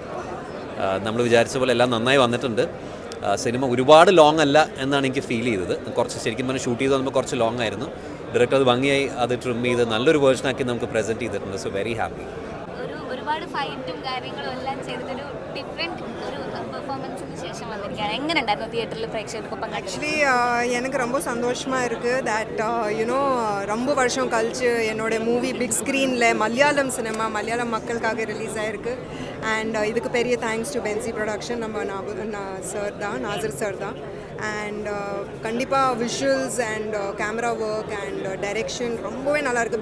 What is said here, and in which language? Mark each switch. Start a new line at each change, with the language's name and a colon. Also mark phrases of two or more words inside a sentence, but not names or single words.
Malayalam: നമ്മൾ വിചാരിച്ച പോലെ എല്ലാം നന്നായി വന്നിട്ടുണ്ട്. സിനിമ ഒരുപാട് ലോങ് അല്ല എന്നാണ് എനിക്ക് ഫീൽ ചെയ്തത്. കുറച്ച് ശരിക്കും പറഞ്ഞാൽ ഷൂട്ട് ചെയ്ത് വന്നപ്പോൾ കുറച്ച് ലോങ് ആയിരുന്നു. ഡയറക്ടർ അത് ഭംഗിയായി അത് ട്രിം ചെയ്ത് നല്ലൊരു വേർഷനാക്കി നമുക്ക് പ്രസൻറ്റ് ചെയ്തിട്ടുണ്ട്.
English: So very happy.
Malayalam: ഒരുപാട് ഫൈറ്റും കാര്യങ്ങളും എല്ലാം ചെയ്തിട്ടൊരു ഡിഫറെൻറ്റ് ഒരു പെർഫോമൻസിന് ശേഷം വന്നിരിക്കുകയാണ്. എങ്ങനെ ഉണ്ടായിരുന്നു തിയേറ്ററിൽ പ്രേക്ഷകർക്കൊപ്പം?
Tamil: ஆக்சுவலி எனக்கு ரொம்ப சந்தோஷமாக இருக்குது
English: that you know
Tamil: ரொம்ப வருஷம் கழிச்சு என்னோட
English: movie big screen
Tamil: மலையாளம் சினிமா மலையாளம் மக்களுக்காக ரிலீஸ் ஆகிருக்கு. அண்ட் இதுக்கு பெரிய
English: thanks to Benzy Production,
Tamil: நம்ம சார் தான், நாசர் சார் தான். அண்ட் கண்டிப்பாக
English: visuals and camera work and direction
Tamil: ரொம்பவே நல்லாயிருக்கு.